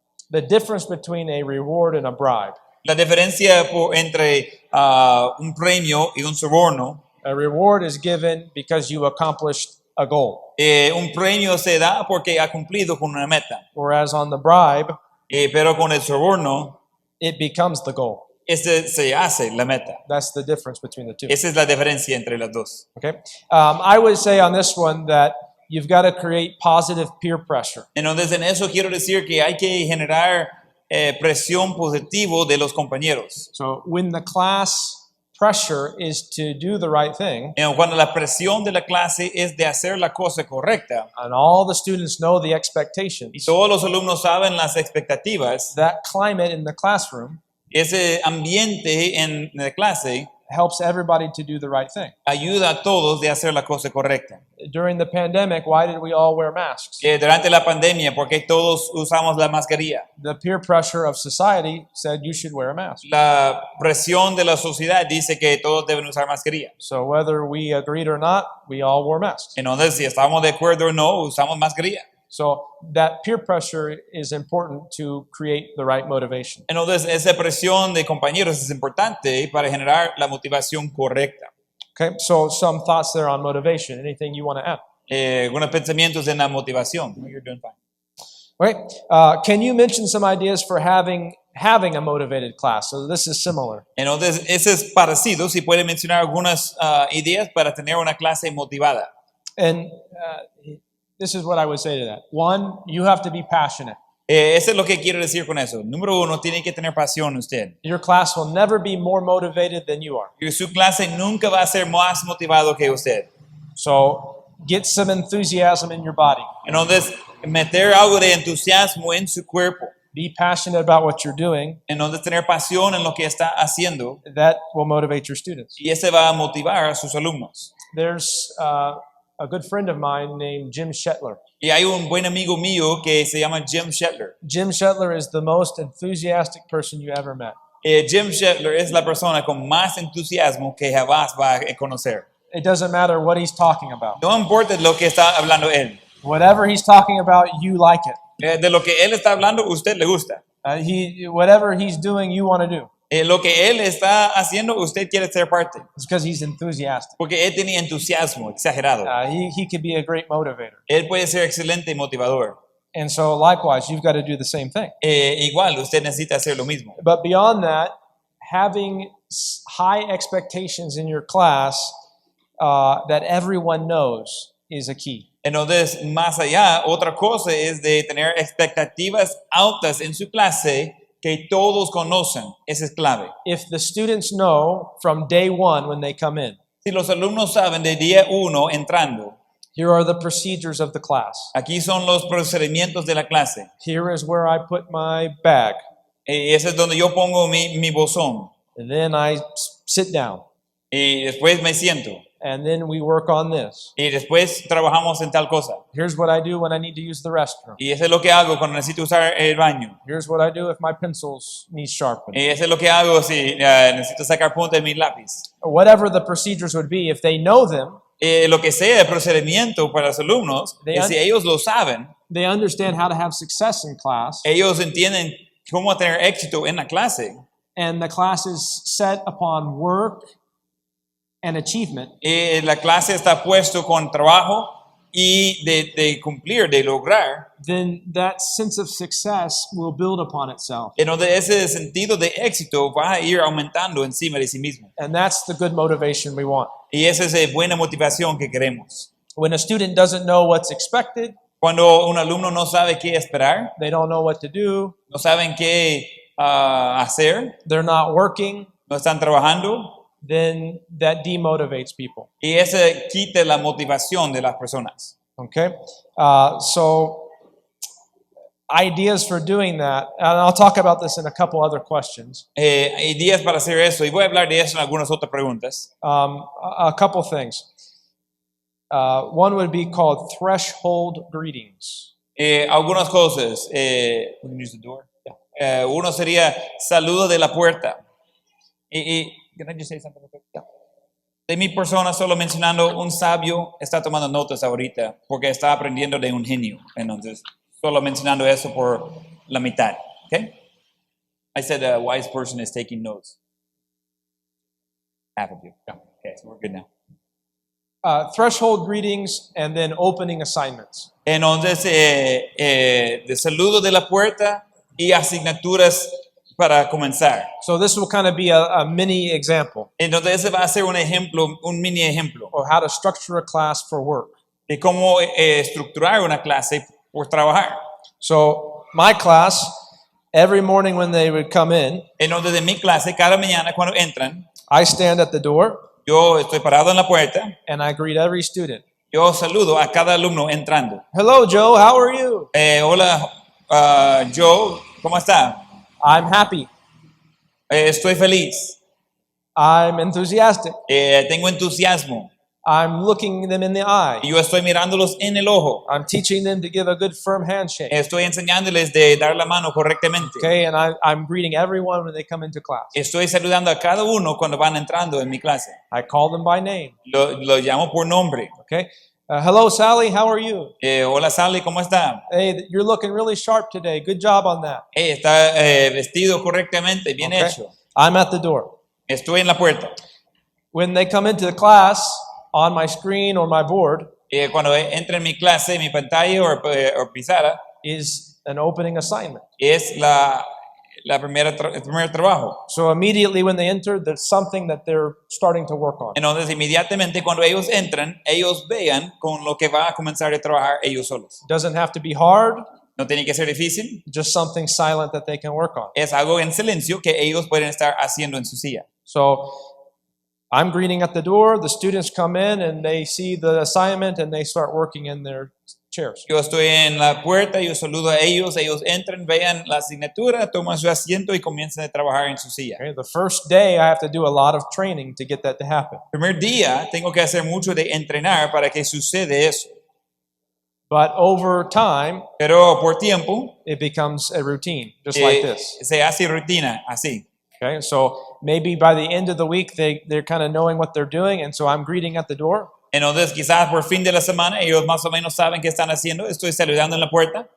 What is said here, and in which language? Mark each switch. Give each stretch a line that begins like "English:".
English: The difference between a reward and a bribe.
Spanish: La diferencia entre un premio y un soborno.
English: A reward is given because you accomplished a goal.
Spanish: Un premio se da porque ha cumplido con una meta.
English: Whereas on the bribe,
Spanish: Pero con el soborno,
English: it becomes the goal.
Spanish: se hace la meta.
English: That's the difference between the two.
Spanish: Esa es la diferencia entre las dos.
English: Okay. I would say on this one that you've got to create positive peer pressure.
Spanish: Entonces, en eso quiero decir que hay que generar presión positiva de los compañeros.
English: So when the class pressure is to do the right thing,
Spanish: Cuando la presión de la clase es de hacer la cosa correcta,
English: and all the students know the
Spanish: y
English: expectations,
Spanish: todos los alumnos saben las expectativas,
English: that climate in the classroom
Spanish: ese ambiente en la clase
English: helps everybody to do the right thing.
Spanish: ayuda a todos de hacer la cosa correcta.
English: During the pandemic, why did we all wear masks?
Spanish: Durante la pandemia, porque todos usamos la mascarilla.
English: The peer pressure of society said you should wear a mask.
Spanish: La presión de la sociedad dice que todos deben usar mascarilla.
English: So whether we agreed or not, we all wore masks.
Spanish: Entonces, si estamos de acuerdo o no, usamos mascarilla.
English: So that peer pressure is important to create the right motivation.
Spanish: Entonces, esa presión de compañeros es importante para generar la motivación correcta.
English: Okay, so some thoughts there on motivation. Anything you want to add?
Spanish: Algunos pensamientos en la motivación.
English: No, you're doing fine. Okay, can you mention some ideas for having a motivated class? So this is similar.
Spanish: Entonces, ese es parecido. Si puede mencionar algunas ideas para tener una clase motivada.
English: And this is what I would say to that. One, you have to be passionate.
Spanish: Eso es lo que quiero decir con eso. Número uno, tiene que tener pasión usted.
English: Your class will never be more motivated than you are.
Spanish: Y su clase nunca va a ser más motivado que usted.
English: So get some enthusiasm in your body.
Spanish: Entonces, meter algo de entusiasmo en su cuerpo.
English: Be passionate about what you're doing.
Spanish: Entonces, tener pasión en lo que está haciendo.
English: That will motivate your students.
Spanish: Y ese va a motivar a sus alumnos.
English: There's a good friend of mine named Jim Shetler.
Spanish: Y hay un buen amigo mío que se llama Jim Shetler.
English: Jim Shetler is the most enthusiastic person you ever met.
Spanish: Jim Shetler es la persona con más entusiasmo que jamás va a conocer.
English: It doesn't matter what he's talking about.
Spanish: No importa lo que está hablando él.
English: Whatever he's talking about, you like it.
Spanish: De lo que él está hablando, usted le gusta.
English: Whatever he's doing, you want to do.
Spanish: Lo que él está haciendo, usted quiere ser parte.
English: It's because he's enthusiastic.
Spanish: Porque él tiene entusiasmo exagerado.
English: He could be a great motivator.
Spanish: Él puede ser excelente motivador.
English: And so likewise, you've got to do the same thing.
Spanish: Igual, usted necesita hacer lo mismo.
English: But beyond that, having high expectations in your class that everyone knows is a key.
Spanish: Entonces, más allá, otra cosa es de tener expectativas altas en su clase que todos conocen. Eso es clave.
English: If the students know from day one when they come in,
Spanish: Si los alumnos saben de día uno entrando,
English: here are the procedures of the class.
Spanish: aquí son los procedimientos de la clase.
English: Here is where I put my bag.
Spanish: Ese es donde yo pongo mi bozón.
English: And then I sit down.
Spanish: Y después me siento.
English: And then we work on this.
Spanish: Y después trabajamos en tal cosa.
English: Here's what I do when I need to use the restroom.
Spanish: Y eso es lo que hago cuando necesito usar el baño.
English: Here's what I do if my pencils need sharpening.
Spanish: Y eso es lo que hago si necesito sacar punta de mi lápiz.
English: Whatever the procedures would be, if they know them,
Spanish: Lo que sea el procedimiento para los alumnos, si ellos lo saben,
English: they understand how to have success in class,
Spanish: ellos entienden cómo tener éxito en la clase.
English: and the class is set upon work and achievement,
Spanish: La clase está puesto con trabajo y de cumplir, de lograr.
English: then that sense of success will build upon itself.
Spanish: En donde ese sentido de éxito va a ir aumentando encima de sí mismo.
English: And that's the good motivation we want.
Spanish: Y esa es buena motivación que queremos.
English: When a student doesn't know what's expected,
Spanish: Cuando un alumno no sabe qué esperar,
English: they don't know what to do,
Spanish: no saben qué hacer,
English: they're not working,
Spanish: no están trabajando,
English: then that demotivates people.
Spanish: y ese quita la motivación de las personas.
English: Okay? So ideas for doing that, and I'll talk about this in a couple other questions.
Spanish: Hay días para hacer eso, y voy a hablar de eso en algunas otras preguntas.
English: A couple things. One would be called threshold greetings.
Spanish: Algunas cosas.
English: We can use the door. Yeah.
Spanish: Uno sería saludo de la puerta.
English: Can I just say something real quick? Yeah.
Spanish: De mi persona, solo mencionando, un sabio está tomando notas ahorita porque está aprendiendo de un genio. Entonces, solo mencionando eso por la mitad.
English: Okay? I said a wise person is taking notes. Half of you. Yeah. Okay, so we're good now. Threshold greetings and then opening assignments.
Spanish: Entonces, de saludo de la puerta y asignaturas para comenzar.
English: So this will kind of be a mini example
Spanish: Entonces, ese va a ser un ejemplo, un mini ejemplo
English: of how to structure a class for work.
Spanish: de cómo estructurar una clase por trabajar.
English: So my class, every morning when they would come in,
Spanish: Entonces, de mi clase, cada mañana cuando entran,
English: I stand at the door
Spanish: yo estoy parado en la puerta,
English: and I greet every student.
Spanish: yo saludo a cada alumno entrando.
English: Hello, Joe. How are you?
Spanish: Hola, Joe, ¿cómo está?
English: I'm happy.
Spanish: Estoy feliz.
English: I'm enthusiastic.
Spanish: Tengo entusiasmo.
English: I'm looking them in the eye.
Spanish: Y yo estoy mirándolos en el ojo.
English: I'm teaching them to give a good firm handshake.
Spanish: Estoy enseñándoles de dar la mano correctamente.
English: Okay, and I'm greeting everyone when they come into class.
Spanish: Estoy saludando a cada uno cuando van entrando en mi clase.
English: I call them by name.
Spanish: Lo llamo por nombre.
English: Okay. Hello, Sally. How are you?
Spanish: Hola, Sally, ¿cómo está?
English: Hey, you're looking really sharp today. Good job on that.
Spanish: Está vestido correctamente, bien
English: Okay.
Spanish: hecho.
English: I'm at the door.
Spanish: Estoy en la puerta.
English: When they come into the class, on my screen or my board
Spanish: Cuando entra en mi clase, mi pantalla o pizarra,
English: is an opening assignment.
Spanish: es el primer trabajo.
English: So immediately when they enter, there's something that they're starting to work on.
Spanish: Entonces, inmediatamente cuando ellos entran, ellos vean con lo que va a comenzar a trabajar ellos solos.
English: It doesn't have to be hard,
Spanish: No tiene que ser difícil,
English: just something silent that they can work on.
Spanish: es algo en silencio que ellos pueden estar haciendo en su silla.
English: So I'm greeting at the door, the students come in and they see the assignment and they start working in their chairs.
Spanish: Yo estoy en la puerta, yo saludo a ellos entran, vean la asignatura, toman su asiento y comienzan a trabajar en su silla.
English: Okay, the first day I have to do a lot of training to get that to happen.
Spanish: El primer día tengo que hacer mucho de entrenar para que suceda eso.
English: But over time,
Spanish: Pero por tiempo,
English: it becomes a routine, just like this.
Spanish: se hace rutina, así.
English: Okay, so maybe by the end of the week, they're kind of knowing what they're doing, and so I'm greeting at the door.
Spanish: Entonces, quizás por fin de la semana, ellos más o menos saben qué están haciendo. Estoy saludando en la puerta.